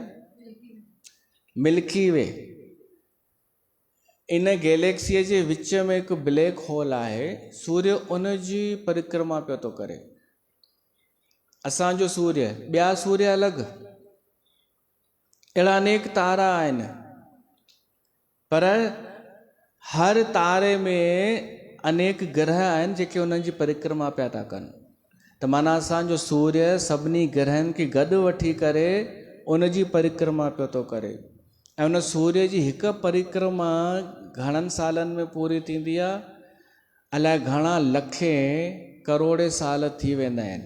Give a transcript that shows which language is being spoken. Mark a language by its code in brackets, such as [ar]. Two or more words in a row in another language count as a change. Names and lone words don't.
[sd] मिल्की वे। इन गैलेक्सीअ जे विच में हिकु [en] black hole [sd] आहे, सूर्य उन जी परिक्रमा पियो थो करे। असांजो सूर्य, ॿिया सूर्य अलॻि, अहिड़ा अनेक तारा आहिनि, पर हर तारे में अनेक ग्रह आहिनि जेके उन्हनि जी परिक्रमा पिया था कनि। त माना असांजो सूर्य सभिनी ग्रहनि खे गॾु वठी करे उन जी परिक्रमा पियो थो करे। ऐं उन सूर्य जी हिकु परिक्रमा घणनि सालनि में पूरी थींदी आहे? अलाए घणा लखे करोड़े साल थी वेंदा आहिनि।